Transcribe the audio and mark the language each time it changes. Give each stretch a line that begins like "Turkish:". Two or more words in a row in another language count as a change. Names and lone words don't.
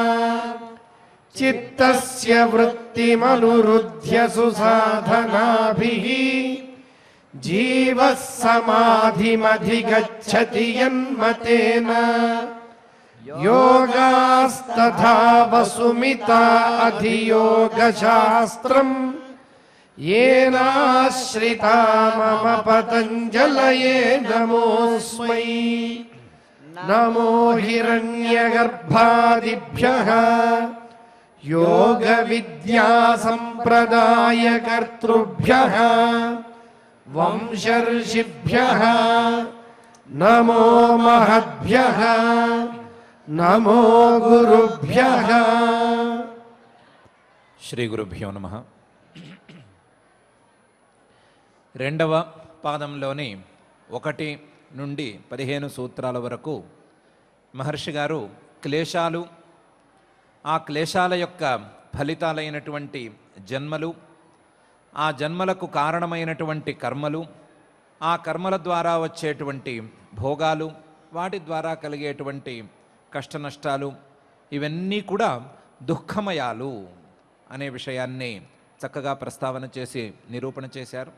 Sanskrit: చిత్తస్య వృత్తిమనురుధ్య సుసాధనాభిః జీవః సమాధిమధిగచ్చతి యన్మతేన యోగాస్తథా వసుమితా అధియోగశాస్త్రం येनाश्रिता मम पतञ्जलये नमोऽस्मै. नमो हिरण्यगर्भादिभ्यः योगविद्यासम्प्रदायकर्तृभ्यः वंशर्षिभ्यः नमो महद्भ्यः नमो गुरुभ्यः. శ్రీ గురుభ్యో నమః.
Telugu: రెండవ పాదంలోని 1 నుండి 15 సూత్రాల వరకు మహర్షి గారు క్లేశాలు, ఆ క్లేశాల యొక్క ఫలితాలైనటువంటి జన్మలు, ఆ జన్మలకు కారణమైనటువంటి కర్మలు, ఆ కర్మల ద్వారా వచ్చేటువంటి భోగాలు, వాటి ద్వారా కలిగేటువంటి కష్ట నష్టాలు, ఇవన్నీ కూడా దుఃఖమయాలు అనే విషయాన్ని చక్కగా ప్రస్తావన చేసి నిరూపణ చేశారు.